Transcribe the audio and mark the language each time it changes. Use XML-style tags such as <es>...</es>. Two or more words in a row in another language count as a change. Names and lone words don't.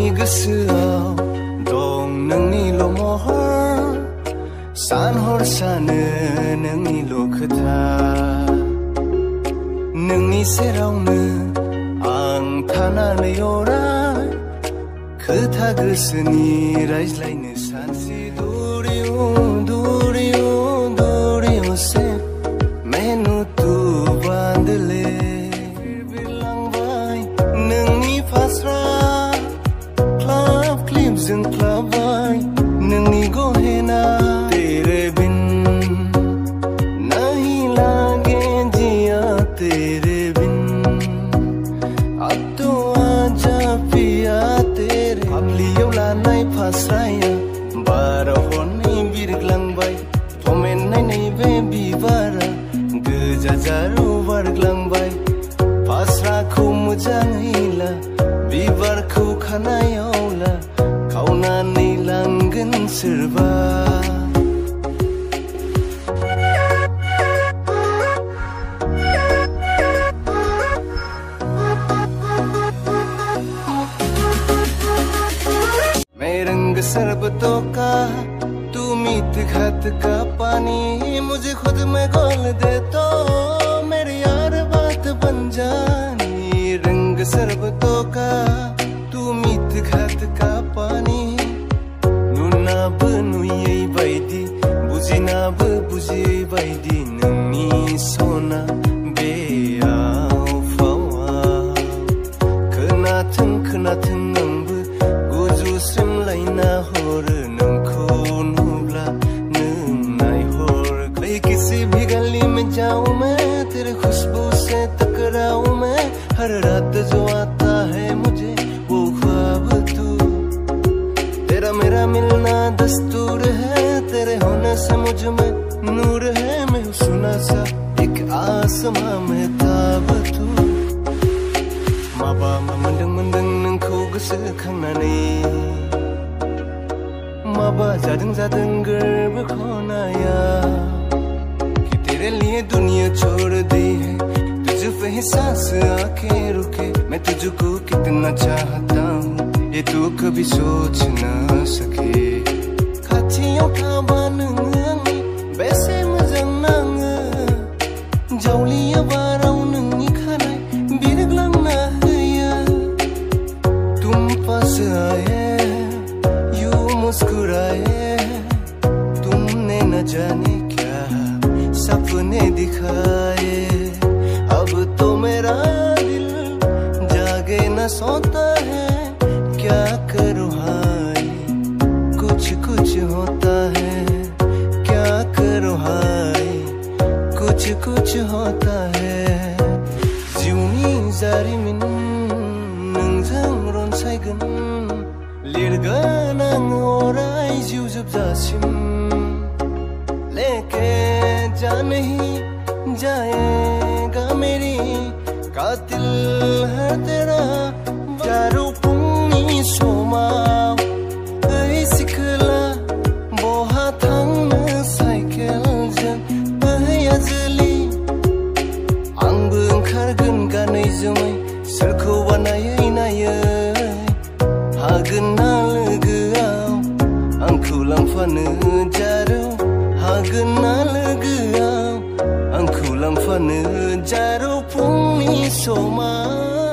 <brx>गोसोआव दं नोंनिल' महर सान हर सानो नोंनिल' खोथा नोंनि सेरावनो आं थानानै अराय खोथा गोसोनि रायज्लायनो सानसे</brx> <hi>दूरियों दूरियों दूरियों से मैनू तू बांध ले</hi> <brx>बिरलांबाय नोंनि फास्रा क्लाब क्लिपजों क्लाबाय नोंनि गहेना</brx> <hi>तेरे बिन नहीं लागे जिया तेरे बिन अब तो आजा पिया</hi> <brx>तेरे फाफ्लियाव लानाय फास्राया बाराव हनै बिरग्लांबाय थमेन्नाय नैबे बिबारा गोजा जारौ बारग्लांबाय फास्राखौ मोजाङै ला बिबारखौ खानायाव ला खावनानै लांगोन सोरबा</brx> <hi>मैं रंग शरबतों का तू मीठ खत का पानी मुझे खुद में घोल दे तो मेरी यार बात बन जानी रंग शरबतों का तू मीठ खत का पानी</hi> <brx>नुनाबो नुयै बायदि बुजिनाबो बुजियै बायदि नोंनि सना बेयाव फावा खोनाथों खोनाथों आंबो गुजुस्रोमलायना हरो नोंखौ नुब्ला नों नायहर</brx> <hi>कोई किसी भी गली में जाऊं मैं तेरे खुशबू से टकराऊं मैं हर रात जो आता है मुझे वो ख्वाब तू तेरा मेरा मिलना दस्तूर है तेरे होने से मुझ में नूर है मैं हूँ सुना सा एक आसमां में ताब तू</hi> <brx>माबा मोनदों मोनदों नोंखौ गोसोखांनानै माबा जादों जादों गोर्बो खनाया</brx> <hi>कि तेरे लिए दुनिया छोड़ दी है तुझ पे ही सांस आके रुके मैं तुझको कितना चाहता हूँ ये तू कभी सोच ना सके</hi> <brx>खाथियाव थाबा नोङो आंनि बेसे मोजां नाङो जावलिया बाराव नोंनि खानाय बिरग्लांना होयो</brx> <hi>तुम पास आए यूं मुस्कुराए तुमने न जाने क्या सपने दिखाए अब तो मेरा दिल जागे न सोता है क्या करूँ हाय कुछ कुछ होता है क्या करूँ हाय कुछ कुछ होता है</hi> <brx>जिउनि जारिमिन नोंजों रनसायगोन लिरगोन आं अराय जिउ जोबजासिम</brx> <hi>लेके जा नहीं जाएगा मेरी कातिल है तेरा जारौ</hi> <brx>फुंनि समाव ओइ सिखोला बहा थांनो साइकेलजों ओइ आजोलि आंबो ओंखारगोन गानै जोमै सोरखौबा नायै नायै हागोन ना लोगोआव आंखौ लांफानो जारौ हागोन ना लोगोआव आंखौ लांफानो जारौ फुंनि समाव</brx>